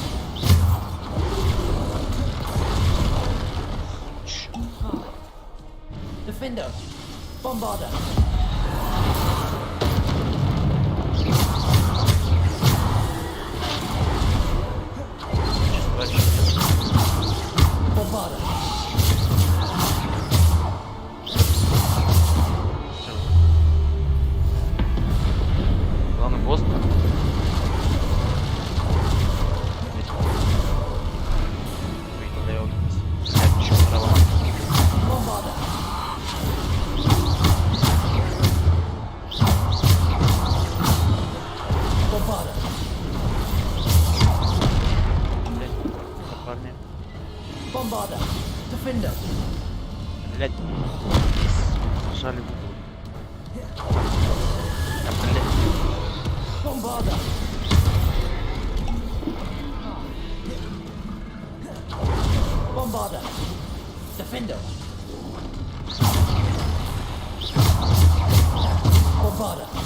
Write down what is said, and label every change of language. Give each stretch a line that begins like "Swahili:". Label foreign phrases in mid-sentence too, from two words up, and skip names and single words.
Russian: Defender! Bombarda! Bombarda! Главный босс. Bombarda! Bombarda! Bombarda! Defender! Блять. Жали в угол. Bombarda! Bombarda! Defender! Bombarda!